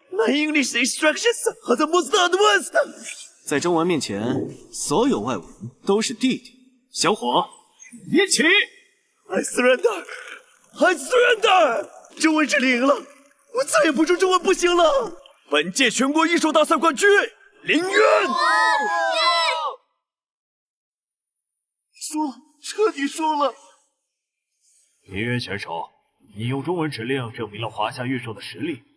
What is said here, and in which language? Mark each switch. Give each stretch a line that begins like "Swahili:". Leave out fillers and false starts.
English: My English instructions are the most advanced.
Chinese: 在中文面前，所有外文都是弟弟。小伙，一起
English: ！I surrender! I surrender!
Chinese: 中文指令赢了，我再也不说中文不行了。本届全国异兽大赛冠军林渊。输了，彻底输了。林渊选手，你用中文指令证明了华夏御兽的实力。